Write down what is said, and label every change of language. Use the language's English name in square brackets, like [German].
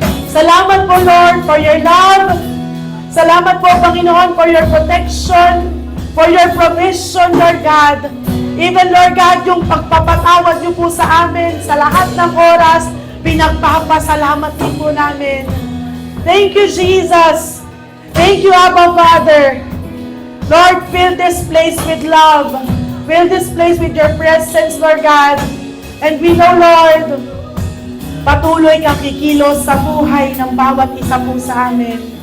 [Filipino] Salamat po, [English] Lord, for your love. Salamat po, Panginoon, for your protection, for your provision, Lord God. [Filipino] Even, Lord God, yung pagpapatawad niyo po sa amin sa lahat ng oras, pinagpapasalamat din po namin. [English] Thank you, Jesus. Thank you, Abba Father. Lord, fill this place with love. Fill this place with your presence, Lord God. And we know, [Filipino] Lord, patuloy kang kikilos sa buhay ng bawat isa po sa amin.